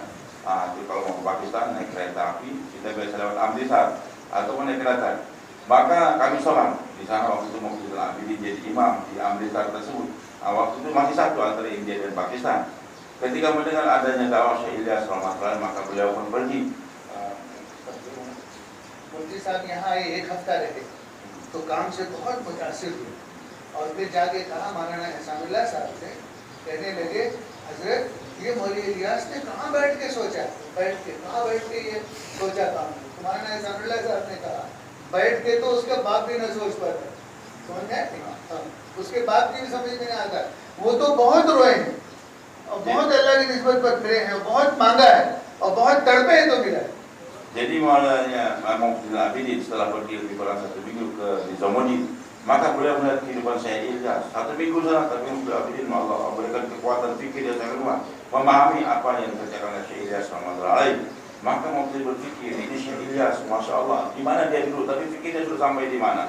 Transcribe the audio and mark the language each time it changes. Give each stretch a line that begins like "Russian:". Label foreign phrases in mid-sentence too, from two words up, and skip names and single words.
Indonesian: Itu kalau mau ke Pakistan naik kereta api, kita biasa lewat Amritsar ataupun naik kereta. Maka kami sholat di sana waktu itu Mufti Zainal Abidin jadi imam di Amritsar tersebut. Waktu itu masih satu antara India dan Pakistan. Ketika mendengar adanya dakwah Syekh Ilyas rahmatullahi maka beliau pun pergi.
Hindi: मुफ्ती साहब यहाँ आए, 1 हफ्ता रहे, तो काम से बहुत मुतासिर हुए और फिर जाके कहा मौलाना एहसानुल्लाह साहब से, कहने लगे हजरत ये मौलवी इलियास ने कहाँ बैठ के सोचा, कहाँ बैठ के ये सोचा काम। तो मौलाना एहसानुल्लाह साहब ने कहा बैठ के तो उसका बाप भी न सोच पाता, समझ में आया, उसके बाप की भी समझ में नहीं आता। वो तो बहुत रोए हैं और बहुत अल्लाह की निस्बत पर फिरे हैं, बहुत मांगा है और बहुत तड़पे हैं तो मिला।
Indonesian: Jadi Maulana Mufti Zainal Abidin setelah pergi lebih kurang 1 minggu ke Nizamuddin, maka beliau melihat kehidupan Syekh Ilyas. 1 minggu sana, tapi Mufti Abidin Allah berikan kekuatan fikir yang sangat kuat, memahami apa yang dikerjakan oleh Syekh Ilyas
Arabic: rahmatullahi alaih.
Indonesian: Maka Mufti berpikir ini Syekh Ilyas,
Arabic: masya Allah,
Indonesian: di mana dia dulu, tapi fikirnya sudah sampai di mana.